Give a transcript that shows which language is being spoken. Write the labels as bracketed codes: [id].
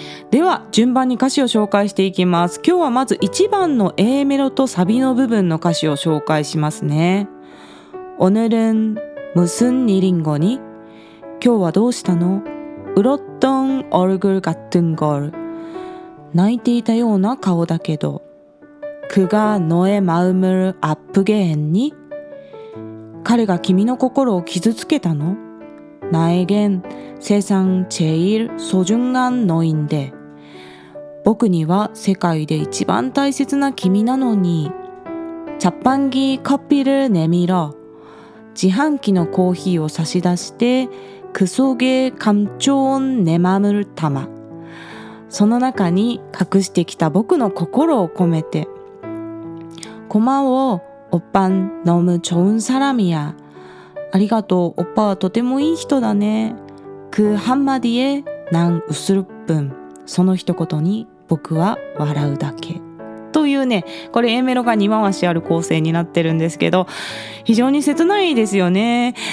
[ja] では順番に歌詞を紹介していきます。今日はまず1番の A メロとサビの部分の歌詞を紹介しますね。 [ko] 오늘은 무슨 일인 거니? [ja] 今日はどうしたの? [ko] 울었던 얼굴 같은 걸. [ja] 泣いていたような顔だけど. [ko] 그가 너의 마음을 아프게 했니? [ja] 彼が君の心を傷つけたの? [ko] 나에겐 세상 제일 소중한 너인데. [ja] 僕には世界で一番大切な君なのに. [ko] 자판기 커피를 내밀어. [ja] 自販機のコーヒーを差し出して、 [ko] 그 속에 감춰온 내 맘을 담아. [ja] その中に隠してきた僕の心を込めて。 [ko] 고마워, 오빤 너무 좋은 사람이야. [ja] ありがとう、オッパはとてもいい人だね。 [ko] 그 한마디에 난 웃을 뿐. [ja] その一言に僕は笑うだけ。というね、これ A メロが2回しある構成になってるんですけど、非常に切ないですよね。